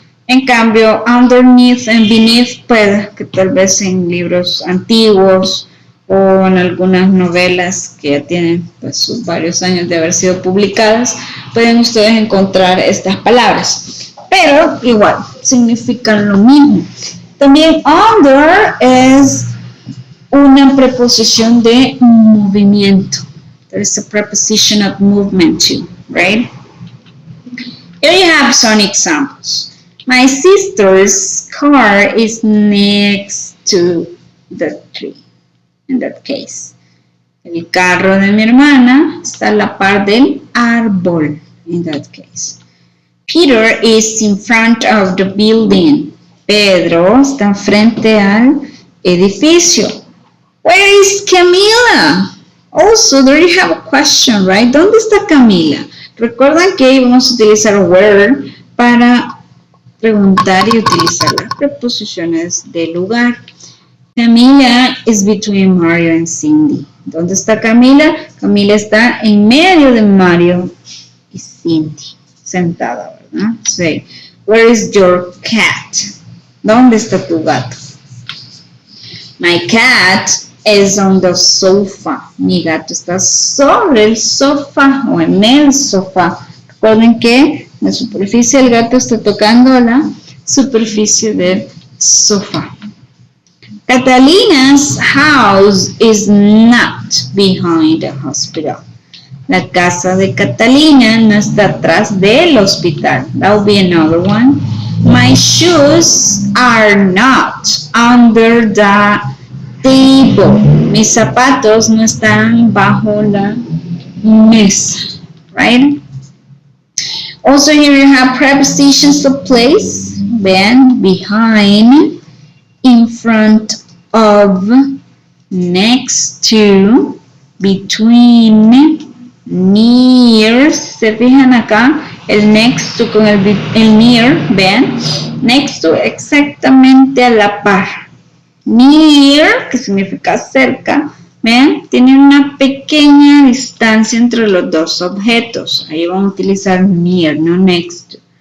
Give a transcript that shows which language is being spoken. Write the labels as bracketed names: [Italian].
[Spanish] En cambio, underneath and beneath, puede que tal vez en libros antiguos o en algunas novelas que ya tienen pues, sus varios años de haber sido publicadas, pueden ustedes encontrar estas palabras. Pero igual, significan lo mismo. También under es una preposición de movimiento. [English] There's a preposition of movement too, right? Here you have some examples. My sister's car is next to the tree, in that case. [Spanish] El carro de mi hermana está a la par del árbol, [English] in that case. Peter is in front of the building. [Spanish] Pedro está frente al edificio. [English] Where is Camila? Also, there you have a question, right? [Spanish] ¿Dónde está Camila? Recuerdan que vamos a utilizar where para preguntar y utilizar las preposiciones de lugar. [English] Camila is between Mario and Cindy. [Spanish] ¿Dónde está Camila? Camila está en medio de Mario y Cindy, sentada, ¿verdad? [English] Say, where is your cat? [Spanish] ¿Dónde está tu gato? [English] My cat is on the sofa. [Spanish] Mi gato está sobre el sofá o en el sofá. Recuerden que la superficie del gato está tocando la superficie del sofá. [English] Catalina's house is not behind the hospital. [Spanish] La casa de Catalina no está atrás del hospital. [English] That will be another one. My shoes are not under the table. [Spanish] Mis zapatos no están bajo la mesa. [English] Right? Also, here you have prepositions of place. Then, behind, in front of, next to, between, near. [Spanish] Se fijan acá, el next to con el near, ven. Next to, exactamente a la par. Near, que significa cerca, ven, tiene una pequeña distancia entre los dos objetos. Ahí vamos a utilizar near, no next to.